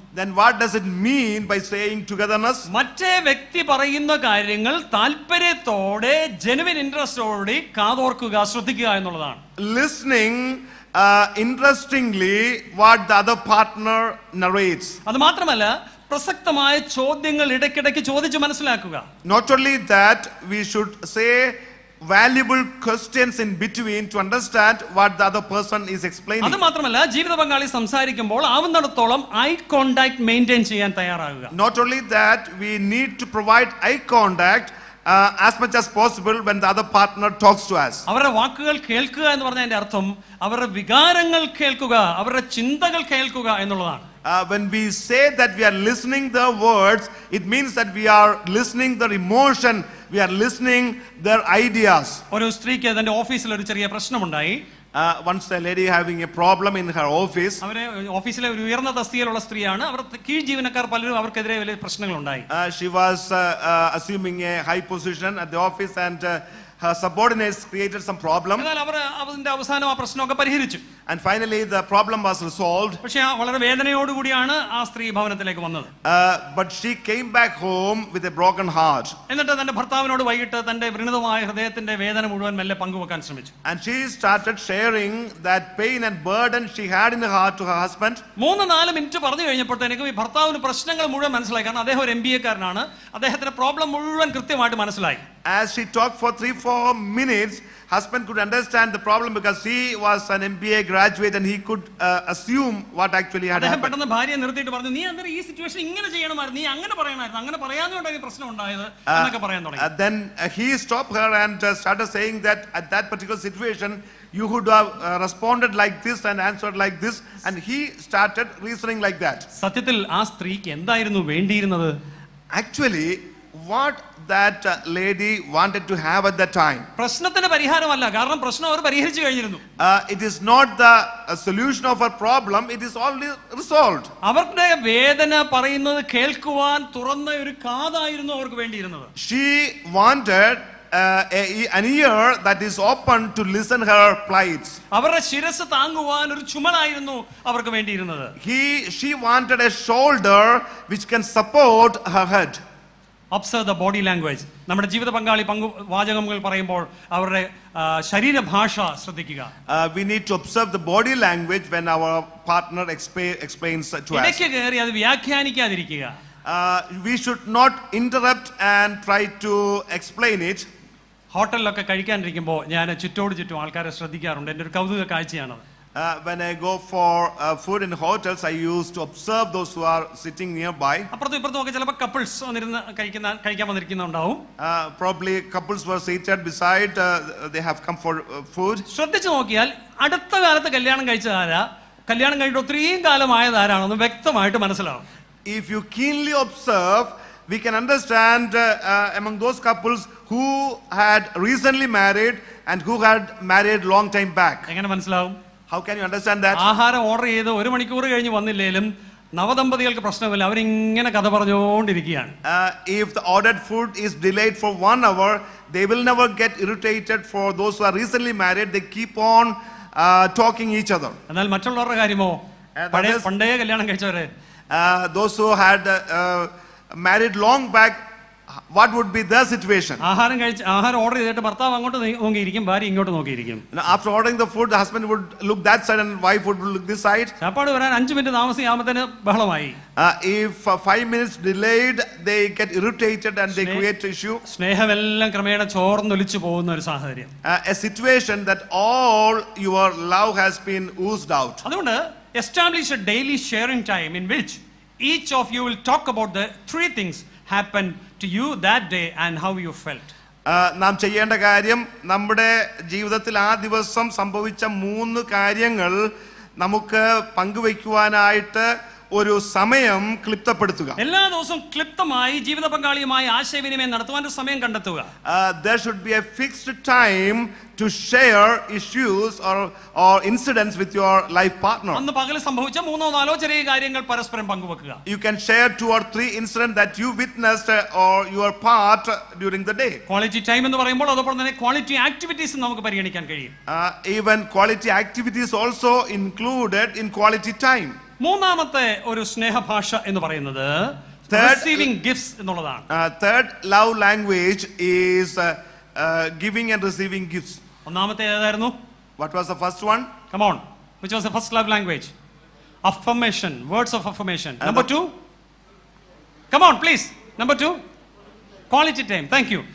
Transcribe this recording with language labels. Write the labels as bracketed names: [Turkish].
[English] Then what does it mean by saying togetherness? [Malayalam] മറ്റേ വ്യക്തി പറയുന്ന കാര്യങ്ങൾ താല്പര്യത്തോടെ, [English] genuine ഇൻട്രസ്റ്റോടെ [Malayalam] കാതോർക്കുക, ശ്രദ്ധിക്കുക എന്നുള്ളതാണ്. [English] Listening interestingly what the other partner narrates. [Malayalam] അത് മാത്രമല്ല, പ്രസക്തമായ ചോദ്യങ്ങൾ ഇടയ്ക്കിടയ്ക്ക് ചോദിച്ച് മനസ്സിലാക്കുക. [English] Not only that, we should say valuable questions in between to understand what the other person is explaining. [Malayalam] അത് മാത്രമല്ല, ജീവിത പങ്കാളി സംസാരിക്കുമ്പോൾ ആവുന്നിടത്തോളം [English] eye contact maintain [Malayalam] ചെയ്യാൻ തയ്യാറാകുക. [English] Not only that, we need to provide eye contact as much as possible when the other partner talks to us. [Malayalam] അവരുടെ വാക്കുകൾ കേൾക്കുക എന്ന് പറഞ്ഞതിന്റെ അർത്ഥം അവരുടെ വികാരങ്ങൾ കേൾക്കുക, അവരുടെ ചിന്തകൾ കേൾക്കുക എന്നുള്ളതാണ്. [English] When we say that we are listening the words, it means that we are listening their emotion, we are listening their ideas. [Malayalam] ഒരു സ്ത്രീക്ക് തന്റെ ഓഫീസിൽ ഒരു ചെറിയ പ്രശ്നമുണ്ടായി. [English] Once a lady having a problem in her office. [Malayalam] അവരെ ഓഫീസിലെ ഒരു ഉയർന്ന തസ്തികയിലുള്ള സ്ത്രീയാണ്. അവർ കീഴ് ജീവനക്കാർ പലരും അവർക്കെതിരെ വലിയ പ്രശ്നങ്ങൾ ഉണ്ടായി. [English] She was assuming a high position at the office and her subordinates created some problem. [Malayalam] എന്നാൽ അവർ അതിന്റെ അവസാനം ആ പ്രശ്നമൊക്കെ പരിഹരിച്ചു. [English] And finally the problem was resolved. [Malayalam] പക്ഷേ വളരെ വേദനയോടുകൂടിയാണ് ആ സ്ത്രീ ഭവനത്തിലേക്ക് വന്നത്. [English] But she came back home with a broken heart. [Malayalam] എന്നിട്ട് തന്റെ ഭർത്താവിനോട് വൈകിട്ട് തന്റെ വ്രണതമായ ഹൃദയത്തിന്റെ വേദന മുഴുവൻ മെല്ലെ പങ്കുവെക്കാൻ ശ്രമിച്ചു. [English] And she started sharing that pain and burden she had in her heart to her husband. [Malayalam] 3-4 minute പറഞ്ഞു കഴിഞ്ഞപ്പോഴത്തേക്കും ഈ ഭർത്താവിന് പ്രശ്നങ്ങൾ മുഴുവൻ മനസ്സിലായി. കാരണം അദ്ദേഹം ഒരു MBA കാരനാണ്. അദ്ദേഹത്തിന്റെ പ്രോബ്ലം മുഴുവൻ കൃത്യമായിട്ട് മനസ്സിലായി. [English] As she talked for 3-4 minutes, husband could understand the problem because he was an MBA graduate and he could assume what actually had happened. [Malayalam] പെട്ടെന്ന് ഭാര്യയെ നിർത്തിയിട്ട് പറഞ്ഞു, നീ അന്നേരം ഈ സിറ്റുവേഷൻ ഇങ്ങനെ ചെയ്യണമായിരുന്നു, നീ അങ്ങനെ പറയണമായിരുന്നു, അങ്ങനെ പറയാഞ്ഞുകൊണ്ടാണ് ഈ പ്രശ്നം ഉണ്ടായത് എന്നൊക്കെ പറയാൻ തുടങ്ങി. [English] Then he stopped her and started saying that at that particular situation you would have responded like this and answered like this, and he started reasoning like that. [Malayalam] സത്യത്തിൽ ആ സ്ത്രീക്ക് എന്തായിരുന്നു വേണ്ടിയിരുന്നത്? [English] Actually what that lady wanted to have at that time. [Malayalam] പ്രശ്നത്തിന് പരിഹാരമല്ല, കാരണം പ്രശ്നം അവർ പരിഹരിച്ചു കഴിഞ്ഞിരുന്നു. [English] It is not the solution of her problem, it is already resolved. [Malayalam] അവരുടെ വേദന പറയുന്നത് കേൾക്കുവാൻ തുറന്ന ഒരു കാതായിരുന്നു അവർക്ക് വേണ്ടിയിരുന്നത്. [English] She wanted an ear that is open to listen her plights. [Malayalam] അവരുടെ ശിരസ് താങ്ങുവാൻ ഒരു ചുമലായിരുന്നു അവർക്ക് വേണ്ടിയിരുന്നത്. [English] She wanted a shoulder which can support her head. Observe the body language. [Malayalam] നമ്മുടെ ജീവിത പങ്കാളി വാചകങ്ങൾ പറയുമ്പോൾ അവരുടെ ശരീരഭാഷ ശ്രദ്ധിക്കുക. [English] We need to observe the body language when our partner explains to us. [Malayalam] ഇടയ്ക്ക് കയറി അത് വ്യാഖ്യാനിക്കാതിരിക്കുക. [English] We should not interrupt and try to explain it. [Malayalam] ഹോട്ടലിലൊക്കെ കഴിക്കാനിരിക്കുമ്പോൾ ഞാൻ ചുറ്റും ആൾക്കാരെ ശ്രദ്ധിക്കാറുണ്ട്. എൻ്റെ ഒരു കൗതുക കാഴ്ചയാണത്. [English] When I go for food in hotels, I used to observe those who are sitting nearby. [Malayalam] അപ്പുറത്തും ഇപ്പുറത്തും ഒക്കെ ചിലപ്പോൾ കപ്പിൾസ് വന്നിരുന്ന് കഴിക്കാൻ വന്നിരിക്കുന്നുണ്ടാവും. [English] Probably couples were seated beside. They have come for food. [Malayalam] ശ്രദ്ധിച്ചു നോക്കിയാൽ അടുത്ത കാലത്ത് കല്യാണം കഴിച്ചതാരാ, കല്യാണം കഴിഞ്ഞിട്ട് ഒത്തിരിയും കാലമായതാരാണെന്ന് വ്യക്തമായിട്ട് മനസ്സിലാവും. [English] If you keenly observe, we can understand among those couples who had recently married and who had married long time back. [Malayalam] എങ്ങനെ മനസ്സിലാവും? [English] How can you understand that? [Malayalam] ആഹാരം ഓർഡർ ചെയ്ത് 1 മണിക്കൂർ കഴിഞ്ഞ് വന്നില്ലേലും നവദമ്പതികൾക്ക് പ്രശ്നമില്ല, അവരിങ്ങനെ കഥ പറഞ്ഞുകൊണ്ടിരിക്കുകയാണ്. [English] If the ordered food is delayed for 1 hour, they will never get irritated. For those who are recently married, they keep on talking each other. [Malayalam] എന്നാൽ മറ്റുള്ളവരുടെ കാര്യമോ, പണ്ടേ കല്യാണം കഴിച്ചവരെ, [English] those who had married long back, what would be their situation? [Malayalam] ആഹാരം order ചെയ്തിട്ട് ഭർത്താവ് അങ്ങോട്ട് നോക്കിയിരിക്കും, ഭാര്യ ഇങ്ങോട്ട് നോക്കിയിരിക്കും. [English] After ordering the food, the husband would look that side and wife would look this side. [Malayalam] ചാപ്പാട് വരാൻ 5 minute താമസിയാകുമ്പോഴത്തേന് ബഹളമായി. [English] If 5 minutes delayed, they get irritated and they create issue. [Malayalam] സ്നേഹമെല്ലാം ക്രമേണ ചോർന്നൊലിച്ചു പോകുന്ന ഒരു സാഹചര്യം. [English] A situation that all your love has been oozed out. [Malayalam] അതുകൊണ്ട് [English] establish a daily sharing time in which each of you will talk about the 3 things happened to you that day and how you felt. [Malayalam] നാം ചെയ്യേണ്ട കാര്യം, നമ്മുടെ ജീവിതത്തിൽ ആ ദിവസം സംഭവിച്ച 3 കാര്യങ്ങൾ നമുക്ക് പങ്കുവയ്ക്കുവാനായിട്ട് ഒരു സമയം ക്ലിപ്തപ്പെടുത്തുക. എല്ലാ ദിവസവും ക്ലിപ്തമായി ജീവിത പങ്കാളിയുമായി ആശയവിനിമയം നടത്തുവാൻ ഒരു സമയം കണ്ടെത്തുക. [English] There should be a fixed time to share issues or incidents with your life partner. [Malayalam] അന്ന് പകൽ സംഭവിച്ച 3-4 ചെറിയ കാര്യങ്ങൾ പരസ്പരം പങ്കുവെക്കുക. [English] You can share 2 or 3 incidents that you witnessed or your part during the day. [Malayalam] Quality time എന്ന് പറയുമ്പോൾ അതോടൊപ്പം തന്നെ quality activities നമുക്ക് പരിഗണിക്കാൻ കഴിയും. [English] Even quality activities also included in quality time. [Malayalam] മൂന്നാമത്തെ ഒരു സ്നേഹഭാഷ എന്ന് പറയുന്നത് receiving gifts എന്നുള്ളതാണ്. [English] Third love language is giving and receiving gifts. ഒന്നാമത്തെ ഏതായിരുന്നു? What was the first one? Come on. Which was the first love language? Affirmation, words of affirmation. Number 2? Come on, please. Number 2? Quality time. Thank you.